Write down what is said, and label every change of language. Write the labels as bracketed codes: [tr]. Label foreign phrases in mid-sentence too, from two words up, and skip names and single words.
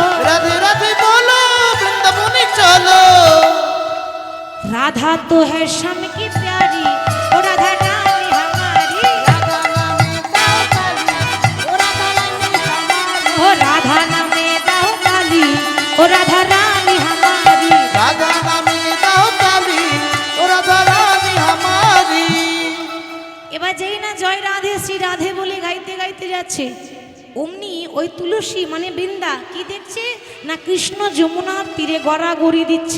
[bn] রাধে রাধে বলো বৃন্দাবনে চলো। [hi] राधा तो है श्याम की प्यारी, ओ राधा रानी हमारी। [bn] ও রাধা নামে দাও তালি, [hi] ओ राधा रानी हमारी। [bn] রাধা নামে দাও তালি, [hi] ओ राधा रानी हमारी। [bn] এবার যেই না জয় রাধে শ্রী রাধে বলে গাইতে গাইতে যাচ্ছে, অমনি ওই তুলসী মানে বৃন্দা কি দেখছে না, কৃষ্ণ যমুনার তীরে গড়াগড়ি দিচ্ছে।